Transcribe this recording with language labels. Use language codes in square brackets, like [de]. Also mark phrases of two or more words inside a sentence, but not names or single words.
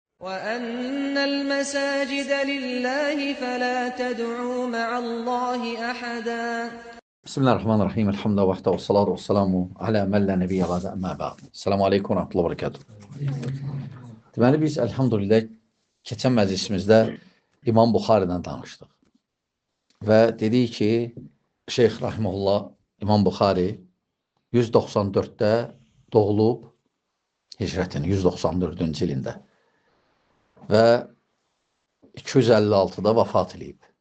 [ar] وَأَنَّ الْمَسَاجِدَ لِلَّهِ فَلَا تَدْعُوا مَعَ اللّٰهِ أَحَدًا. بسم الله الرحمن الرحيم. الحمد لله وحده والصلاة والسلام على من لا نبي بعده أما بعد. سلام عليكم ورحمة الله وبركاته. [az] Deməli, biz elhamdülillah keçən məclisimizdə İmam Buxaridən danışdıq. Və dedik ki, Şeyx Rahimullah İmam Buxari 194-də doğulub hicrətin 194-cü ilində və 256-da vəfat edib.